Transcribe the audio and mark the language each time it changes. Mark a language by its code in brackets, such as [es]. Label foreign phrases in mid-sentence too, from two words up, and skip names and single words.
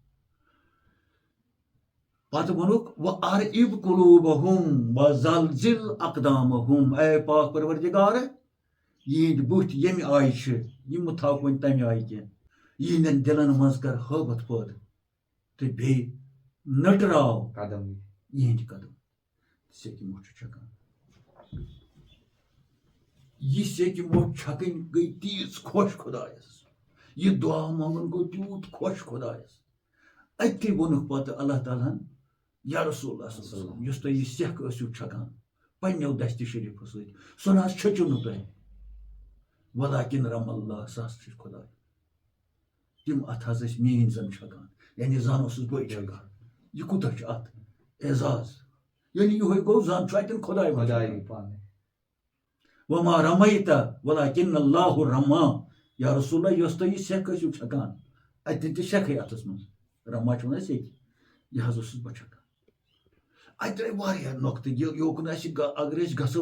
[ks] پتہٕ ووٚنُکھ وۄنۍ [ar] اِب قُلوٗبَہُم وزلزل اقدامہم [ks] اے پاک پروردگار یِہنٛدۍ بٕتھۍ ییٚمہِ آیہِ چھِ یِم مہٕ تھاوکھ وۄنۍ تَمہِ آیہِ کینٛہہ یِہنٛدٮ۪ن دِلن منٛز کر ہٲبَتھ پٲدٕ تہٕ بیٚیہِ نٔٹراو یِہنٛدۍ قدم سیٚکہِ مۄٹھ چھُ چھکان یہِ سیٚکہِ مۄٹھ چھکٕنۍ گٔے تیٖژ خۄش خۄدایَس یہِ دعا منٛگُن گوٚو تیوٗت خۄش خۄدایَس اَتہِ ووٚنُکھ پتہٕ اللہ تعالیٰ ہن [ar] یا رسول اللہ صلی اللہ علیہ وسلم [ks] یُس تُہۍ یہِ سیٚکھ ٲسِو چھکان پنٛنیو دستہِ شریٖفو سۭتۍ سُہ نہ حظ چھٔچِو نہٕ تۄہہِ [ar] وَلاکِن رم اللہ [ks] سُہ ہسا چھُ خۄداے تِم اَتھ حظ ٲسۍ میٲنۍ زن چھکان یعنی زن اوسُس بٕے چھکان یہِ کوٗتاہ چھُ اَتھ اعزاز یعنی یِہوے گوٚو زن چھُ اَتٮ۪ن خۄداے [ar] وما رمیتہ ولاکن اللہ رما یا رسول اللہ [ks] یۄس تُہۍ یہِ سیٚکھ ٲسِو چھکان اَتٮ۪ن تہِ سیٚکھٕے اَتھس منٛز رما چھِ وَنان سیٚکہِ یہِ حظ اوسُس بہٕ چھکان اَتہِ درٛاے واریاہ نۄقطہٕ یوکُن اَسہِ اگر أسۍ گژھو